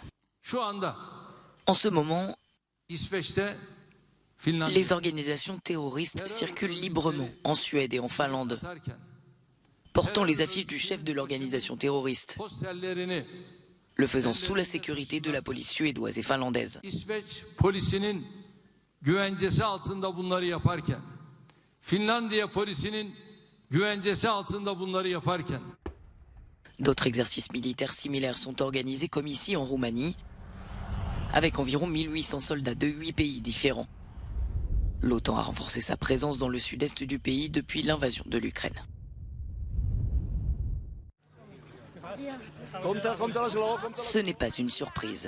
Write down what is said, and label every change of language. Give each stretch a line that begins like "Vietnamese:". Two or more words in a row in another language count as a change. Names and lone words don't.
French: En ce moment, les organisations terroristes circulent librement en Suède et en Finlande. portant les affiches du chef de l'organisation terroriste, le faisant sous la sécurité de la police suédoise et finlandaise.
Turkish: Güvencesi altında bunları yaparken, Finlandiya polisinin güvencesi altında bunları yaparken.
French: D'autres exercices militaires similaires sont organisés comme ici en Roumanie, avec environ 1800 soldats de 8 pays différents. L'OTAN a renforcé sa présence dans le sud-est du pays depuis l'invasion de l'Ukraine. Ce n'est pas une surprise.